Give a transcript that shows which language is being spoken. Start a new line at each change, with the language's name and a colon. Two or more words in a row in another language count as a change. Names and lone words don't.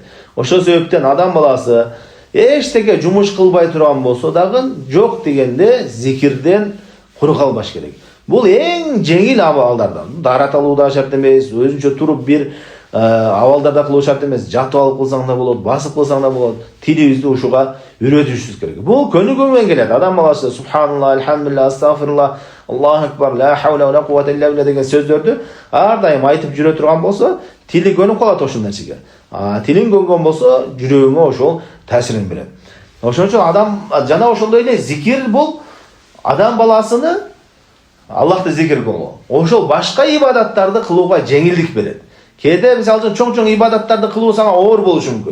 Kyrgyz: Ошол себептен адам баласы эчтеке жумуш кылбай турган болсо дагы жок дегенде зикирден куру калбаш керек. Бул эң жеңил абалдардан. Дарат алуу да шарт эмес, өзүнчө туруп бир абалдарда кылуу шарт эмес. Жатып алып кылсаң да болот, басып кылсаң да болот. Тилибизди ушуга үйрөтүшүбүз керек. Бул көнүгүү менен келет. Адам баласы
Arabic: سبحان الله، الحمد لله, أستغفر الله، الله أكبر، لا حول ولا قوة إلا بالله
Kyrgyz: деген сөздөрдү ар дайым айтып жүрө турган болсо, тили көнүп калат ошол нерсеге. Тилин көнгөн болсо, жүрөгүңө ошол таасирин берет. Ошон үчүн адам жана ошондой эле зикир бул адам баласыны Аллахты зикир кылуу. Ошол башка ибадаттарды кылууга жеңилдик берет. Кээде мисалы үчүн чоң-чоң ибадаттарды кылуу сага оор болушу мүмкүн.